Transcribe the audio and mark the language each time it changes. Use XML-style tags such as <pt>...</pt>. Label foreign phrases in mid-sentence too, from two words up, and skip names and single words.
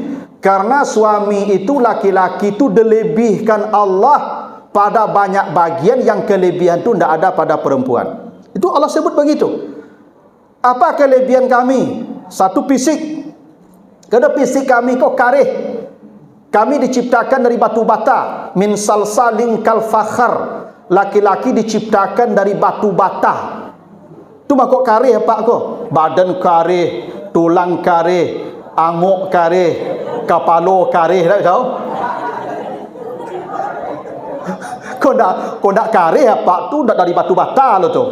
<id>Karena suami itu, laki-laki itu dilebihkan Allah pada banyak bagian yang kelebihan itu tidak ada pada perempuan. Itu Allah sebut begitu. Apa kelebihan kami? Satu, fisik.</id> <min>Kerana fisik kami kok karih.</min> <id>Kami diciptakan dari batu bata,</id> <ar>من صلصال كالفخار.</ar> <id>Laki-laki diciptakan dari batu bata.</id> <min>Tu makok karih apa kok? Badan karih, tulang karih, anguk karih, kepala karih, tak tahu? Kau nak karih apa tu dak dari batu bata lo tu.</min>